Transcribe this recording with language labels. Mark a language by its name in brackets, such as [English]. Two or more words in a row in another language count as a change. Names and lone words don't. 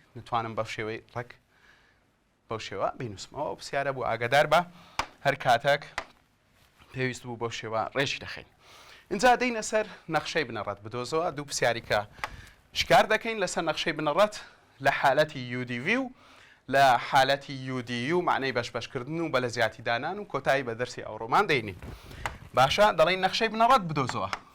[Central Kurdish] نتوانم بەو شێوەی ڕەگ بەو شێوە بینوسمەوە. ئەو پرسیارە بوو، ئاگادار بە، هەر کاتێک پێویست بوو بەو شێوە ڕێژی دەخەین. اینجا دەینە سەر نەخشەی بنەڕەت بدۆزەوە. دوو پرسیاری کە شکار دەکەین لەسەر نەخشەی بنەڕەت لە حالەتی یو دی ڤی و لە حالەتی یو دی یو، معنەی بەشبەشکردن و بەلەزیاتی دانان و کۆتایی بە دەرسی ئەوڕۆمان دەینین. باشە، دەڵێن نەخشەی بنەڕەت بدۆزەوە.